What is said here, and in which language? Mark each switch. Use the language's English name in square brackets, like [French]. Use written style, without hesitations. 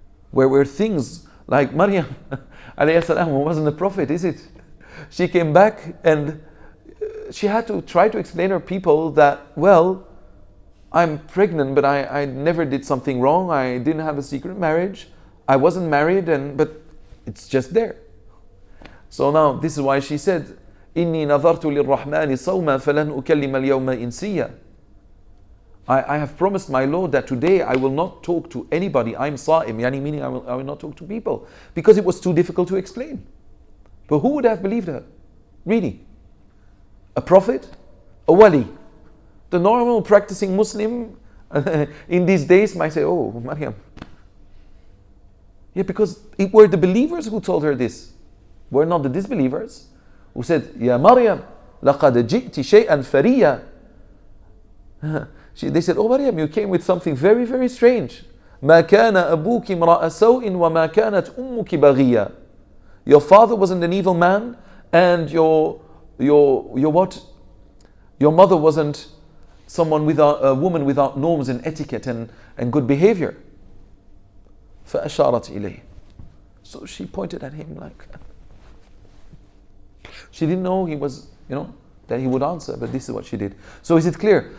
[English] Where things like Maryam alayhi salam wasn't a prophet, is it? She came back and she had to try to explain to her people that, well, I'm pregnant, but I never did something wrong. I didn't have a secret marriage. I wasn't married, but it's just there. So now this is why she said, [Arabic] إِنِّي نَظَرْتُ لِلرَّحْمَنِ صَوْمًا فَلَنْ أُكَلِّمَ الْيَوْمَ إِنْسِيًّا. [English] I have promised my Lord that today I will not talk to anybody. I'm sa'im, yani meaning I will not talk to people, because it was too difficult to explain. But who would have believed her? Really? A prophet? A wali? The normal practicing Muslim in these days might say, oh, Maryam, Yeah, because it were the believers who told her this. Were not the disbelievers who said, [Arabic] Ya Maryam, laqad ji'ti shay'an fariya. [English] They said, oh Maryam, you came with something very, very strange. [Arabic] ما كان أبوك امرأ سوء وما كانت أمك بغية. [English] Your father wasn't an evil man, and your what? Your mother wasn't someone without a woman without norms and etiquette and good behavior. [Arabic] فأشارت إليه. [English] So she pointed at him like, she didn't know he was, that he would answer, but this is what she did. So is it clear?